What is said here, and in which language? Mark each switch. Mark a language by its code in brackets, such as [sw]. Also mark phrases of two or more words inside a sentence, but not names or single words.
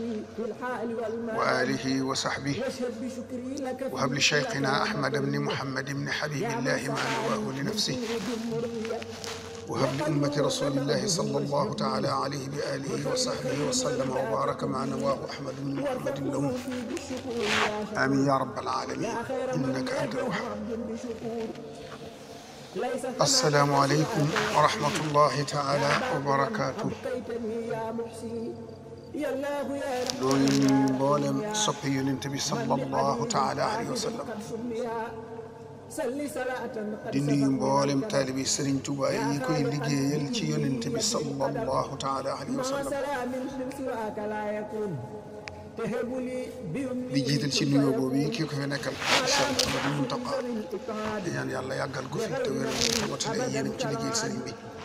[ar] وآله وصحبه وهب لشيخنا أحمد بن محمد بن حبيب الله ما نواه لنفسه وهب لأمة رسول الله صلى الله تعالى عليه بآله وصحبه وسلم وبارك ما نواه أحمد بن محمد له آمين يا رب العالمين إنك أنت الوهاب السلام عليكم ورحمة الله تعالى وبركاته [wo] loolu ñu mboolem soppi yonent bi [ar] صلى الله تعالى عليه وسلم [wo] di nuyu mboolem taalibi Sëriñ Tuubaa yi koy liggéeyal ci yonent bi [ar] صلى الله تعالى عليه وسلم [wo] di jiital ci nuyoo boobu yi kii ko fi nekkal Cheikh Mouhamadou Mountakha di ñaan yàlla yàggal ko fi te wéral te mottali ay yéenam ci liggéeyal sëriñ bi